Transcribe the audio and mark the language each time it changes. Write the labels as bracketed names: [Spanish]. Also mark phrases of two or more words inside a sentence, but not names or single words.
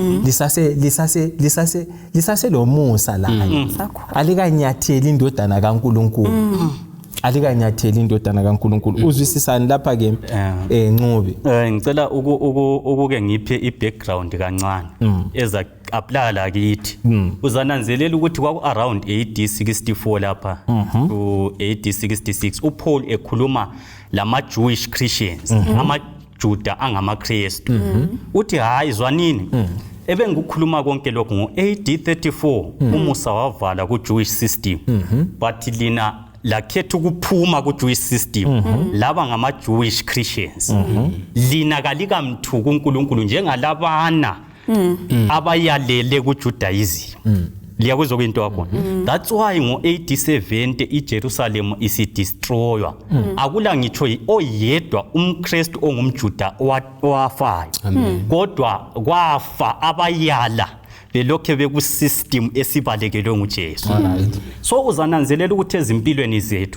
[North Ndebele] lisase lomusa layo alikanyatheli indodana kaNkulunkulu uzwisisani lapha ke Ncube ngicela ukuke ngiphe ibackground kancane eza apply la kithi uzananzelela ukuthi kwaku [English] around AD 64 [North Ndebele] lapha [English] to AD 66 [North Ndebele] uPaul ekhuluma lama [English] Jewish Christians [North Ndebele] amaJuda angamaKristu uthi hayi zwanini ebengikukhuluma konke lokho ngo AD 34 umusa wavala ku [English] Jewish system but [North Ndebele] lina lakhetha ukuphuma ku [English] Jewish system [North Ndebele] laba ngama [English] Jewish Christians [North Ndebele] lina kalikamthuku uNkulunkulu njengalabana abayalele ku Judaism liyakuzwa kwinto yakho [English] that's why [North Ndebele] ngo AD 70 iJerusalem isidestroywa akula ngitsho oyedwa umKristu ongumJuda owafayo kodwa kwafa abayala belokhe beku system esibalekelwe nguJesu so uzananzelela ukuthi ezimpilweni zethu